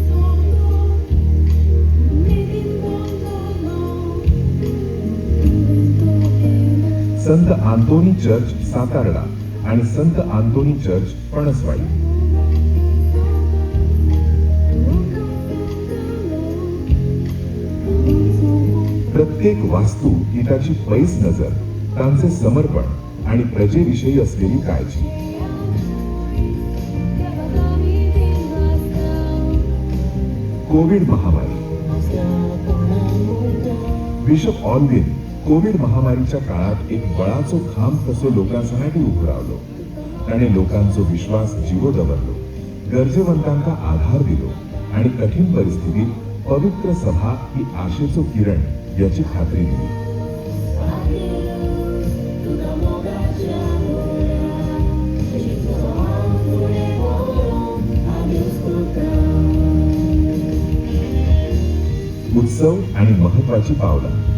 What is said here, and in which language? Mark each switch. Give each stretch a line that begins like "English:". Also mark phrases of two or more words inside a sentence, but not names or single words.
Marathi: संत आंतोनी चर्च सातार्डा आणि संत आंतोनी चर्च पणसवाडी, प्रत्येक वास्तू ही त्याची पैस नजर, त्यांचे समर्पण आणि प्रजेविषयी असलेली काळजी।
Konkani: कोविड महामारी बिशप ऑल्विन कोविड महामारीच्या काळात एक बळाचो खांब कसो लोकांसाठी उभो रावलो। ताणे लोकांचो विश्वास जिवो दवरलो, गरजेवंतांका आधार दिलो आणि कठीण परिस्थितीत पवित्र सभा ही आशेचो किरण याची खात्री दिली.
Marathi: उत्सव आणि महत्वाची पावलं.